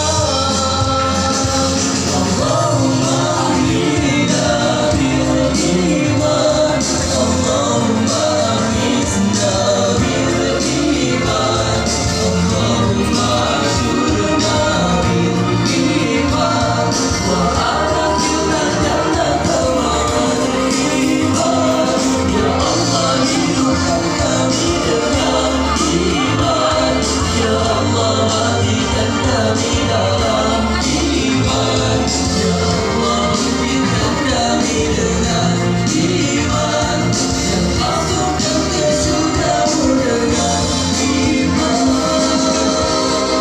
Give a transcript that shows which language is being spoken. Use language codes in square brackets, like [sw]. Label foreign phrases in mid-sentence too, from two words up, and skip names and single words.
[ar] اللهم أحينا بالإيمان، اللهم أحينا بالإيمان، اللهم احشرنا بالإيمان، وأدخلنا الجنة مع الإيمان. [id] Ya Allah, hidupkan kami dengan iman. Ya Allah, matikan kami dalam iman. Ya Allah, hidupkan kami dengan iman, dan masukkan ke surgamu dengan iman.